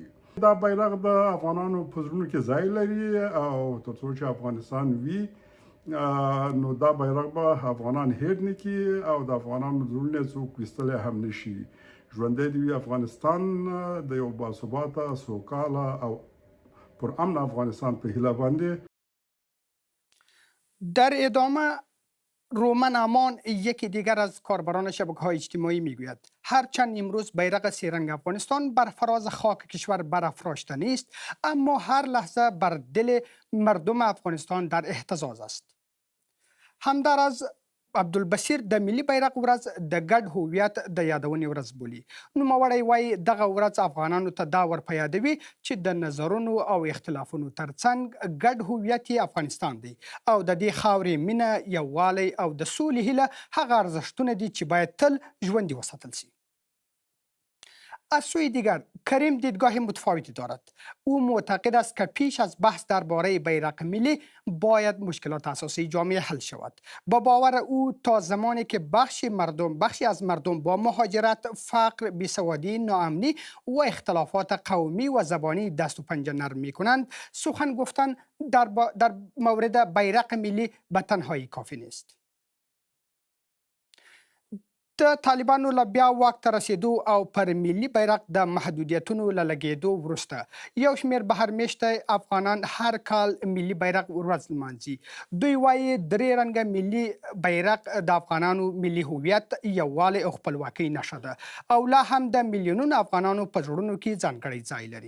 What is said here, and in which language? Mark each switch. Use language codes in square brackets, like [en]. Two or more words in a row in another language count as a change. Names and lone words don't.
[ps] دا بیرغ د افغانانو په زړونو کې ځای لري او تر څو چې افغانستان وي نو دا بیرغ به افغانان هیر نه کړي او د افغانانو زړونه څوک ویستلی هم نشي. ژوندی دې وي افغانستان د یو باثباته، سوکاله او پرامن افغانستان په هیله باندې. [fa] در ادامه رومن امان یکی دیگر از کاربران شبکه‌های اجتماعی میگوید هرچند امروز بیرق سه‌رنگ افغانستان بر فراز خاک کشور برافراشته نیست، اما هر لحظه بر دل مردم افغانستان در اهتزاز است. [ps] همدارز عبدالبصیر د ملي بیرغ ورځ د ګډ هویت د یادونې ورځ بولي. نوموړی وایي دغه ورځ افغانانو ته دا ور په یادوي چې د نظرونو او اختلافونو ترڅنګ ګډ هویت یې افغانستان دی او د دې خاورې مینه، یووالی او د سولې هیله هغه ارزښتونه دي چې باید تل ژوندي وساتل شي. [fa] از سوی دیگر کریم دیدگاه متفاوتی دارد. او معتقد است که پیش از بحث درباره بیرق ملی باید مشکلات اساسی جامعه حل شود. با باور او تا زمانی که بخشی از مردم با مهاجرت، فقر، بیسوادی، ناامنی و اختلافات قومی و زبانی دست و پنجه نرم می‌کنند، سخن گفتن در مورد بیرق ملی به تنهایی کافی نیست. [ps] د طالبانو له بیا واک ته رسیدو او پر ملي بیرغ د محدودیتونو له لګېدو وروسته یو شمېر بهرمېشته افغانان هر کال ملي بیرغ ورځ لمانځي. دوی وایي درې رنګه ملي بیرغ د افغانانو ملي هویت، یووالی او خپلواکۍ نښه ده او لا هم د میلیونونو افغانانو په زړونو کې ځانګړی ځای لري.